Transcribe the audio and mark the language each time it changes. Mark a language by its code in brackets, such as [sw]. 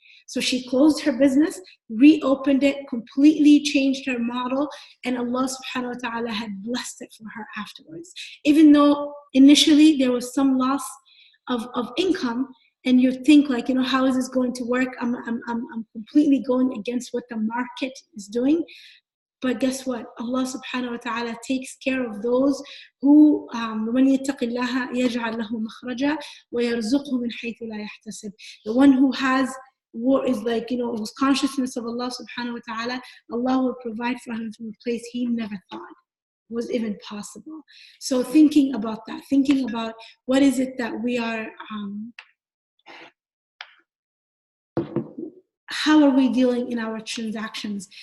[en] So she closed her business, reopened it, completely changed her model, and Allah subhanahu wa ta'ala had blessed it for her afterwards. Even though initially there was some loss of income, and you think like, you know, how is this going to work? I'm completely going against what the market is doing. But guess what? Allah subhanahu wa ta'ala takes care of those who [ar] وَمَنْ يَتَّقِ اللَّهَ يَجْعَلْ لَهُ مَخْرَجًا وَيَرْزُقْهُ مِنْ حَيْثُ لَا يَحْتَسِبُ. [en] The one who has is like, you know, whose consciousness of Allah subhanahu wa ta'ala, Allah will provide for him from a place he never thought was even possible. So thinking about that, thinking about what is it that we are, how are we dealing in our transactions?